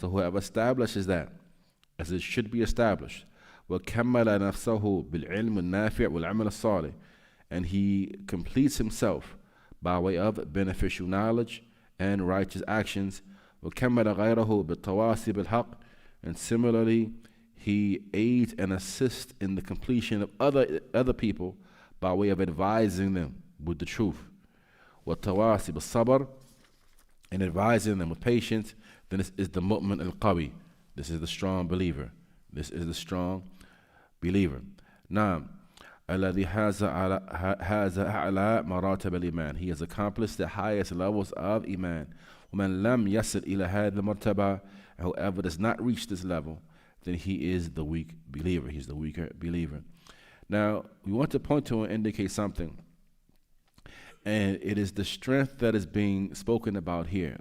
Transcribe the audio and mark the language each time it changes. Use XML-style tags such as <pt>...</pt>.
<en>So whoever establishes that, as it should be established, وَكَمَّلَ نَفْسَهُ بِالْعِلْمِ النَّافِعِ وَالْعَمَلِ الصَّالِحِ, and he completes himself by way of beneficial knowledge and righteous actions, وَكَمَّلَ غَيْرَهُ بِالتَّوَاصِي بِالْحَقِّ, and similarly, he aids and assists in the completion of other people by way of advising them with the truth. وَالتَّوَاصِي بِالصَّبْرِ, and advising them with patience. Then this is the mu'min al-qawi. This is the strong believer. This is the strong believer.</en> <ar>Now, الذي حاز على مراتب الإيمان.</ar> <en>He has accomplished the highest levels of Iman. ومن لم يصل إلى هذه المرتبة, whoever does not reach this level, then he is the weak believer. He's the weaker believer. Now, we want to point to and indicate something. And it is the strength that is being spoken about here.</en>